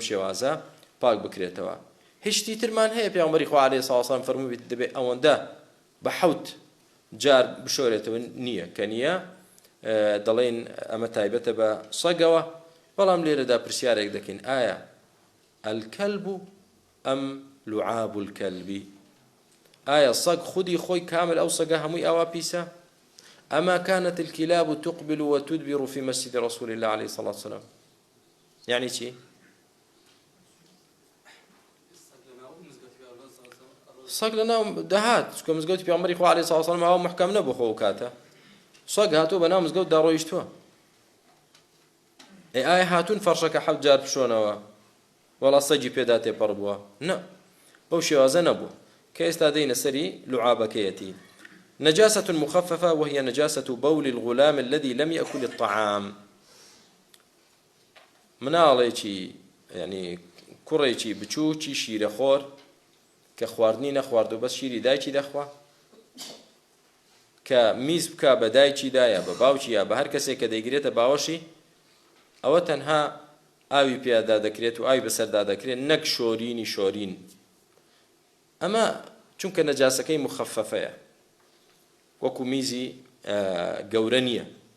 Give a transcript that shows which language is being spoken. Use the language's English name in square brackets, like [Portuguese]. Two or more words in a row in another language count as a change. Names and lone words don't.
[Central Kurdish] شێوازە پاک بکرێتەوە هیچ شتی ترمان هەیە پێغەمبەری خوا [Arabic] عەلەیهی سەڵاتو وەسەلام [Central Kurdish] فەرمووی دەبێ ئەوەندە بە 7 جار بشۆرێتەوە نییە کە نییە دەڵێن ئەمە تایبەتە بە سەگەوە بەڵام لێرەدا پرسیارێک دەکەین ئایا الكلب ئەم [Arabic] لعاب الكلب [Central Kurdish] ئایا سەگ خودی خۆی کامل ئەو سەگە هەمووی ئاوا پیسە [Arabic] أما كانت الكلاب تقبل وتدبر في مسجد رسول الله عليه الصلاة والسلام يعني شيء [Central Kurdish] سەگ لەناو دەهات چکە مزگەوتی پێغەمبەری خوا [Arabic] عەلەیهی سەڵاتو وەسەلام [Central Kurdish] ئەوە محکەم نەبوو خۆ کاتە سەگ هاتووە بەناو مزگەوتدا ڕۆیشتووە ئایا هاتوون فەرشەکە 7 جار بشۆنەوە وەڵا سەگی پێدا تێپەڕ بووە نە بەو شێوازە نەبوو کە ئێستا دەینە سەری لوعابەکەیەتی [Arabic] نجاسة مخففة وهي نجاسة بول الغلام الذي لم يأكل الطعام [Central Kurdish] مناڵێکی يعني کوڕێکی بچووکی شیرەخۆر کە خواردنی نەخواردوو بەس شیری دایکی دەخوا کە میز بکا بە دایکیدا یا بە باوکی یا بە هەر کەسێک کە دەیگرێتە باوەشی ئەوە تەنها ئاوی پێدا دەکرێت و ئاوی بەسەردا دەکرێت نەک شۆرینی شۆرین ئەمە چونکە نەجاسەکەی مخففەیە وەکو میزی گەورە نییە